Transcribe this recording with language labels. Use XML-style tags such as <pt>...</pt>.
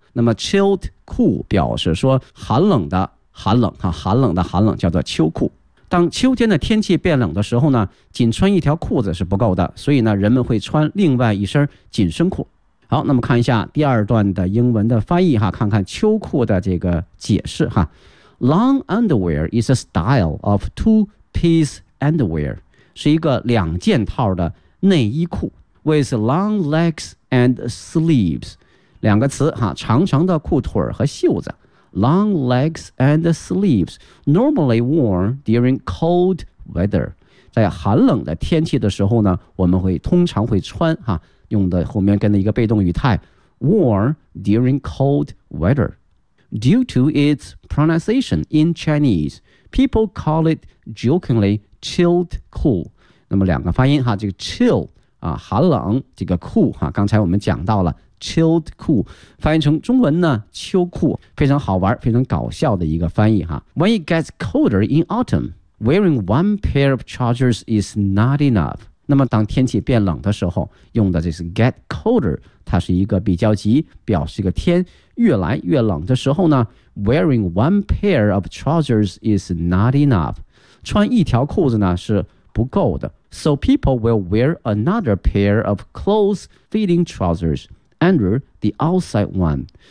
<zh>那么 chilled cool 表示说寒冷的寒冷啊，寒冷的寒冷叫做秋裤。当秋天的天气变冷的时候呢，仅穿一条裤子是不够的，所以呢人们会穿另外一身紧身裤。好，那么看一下第二段的英文的翻译哈，看看秋裤的这个解释哈。</zh> <en>Long underwear is a style of two-piece underwear,</en> <zh>是一个两件套的内衣裤</zh> <en>with long legs and sleeves.</en> <zh>两个词哈，长长的裤腿和袖子。</zh> <en>Long legs and sleeves, normally worn during cold weather.</en> <zh>在寒冷的天气的时候呢，我们会通常会穿哈，用的后面跟的一个被动语态</zh> <en>worn during cold weather. Due to its pronunciation in Chinese, people call it jokingly chilled cool.</en> <zh>那么两个发音哈，这个 chill 啊，寒冷，这个 cool 哈，刚才我们讲到了 chilled cool， 翻译成中文呢，秋裤，非常好玩，非常搞笑的一个翻译哈。</zh> <en>When it gets colder in autumn, wearing one pair of trousers is not enough.</en> <zh>那么当天气变冷的时候，用的这是 get colder。它是一个比较级，表示一个天越来越冷的时候呢</zh> <en>wearing one pair of trousers is not enough.</en> <zh>穿一条裤子呢是不够的。</zh> <en>So people will wear another pair of close-fitting trousers under the outside one.</en>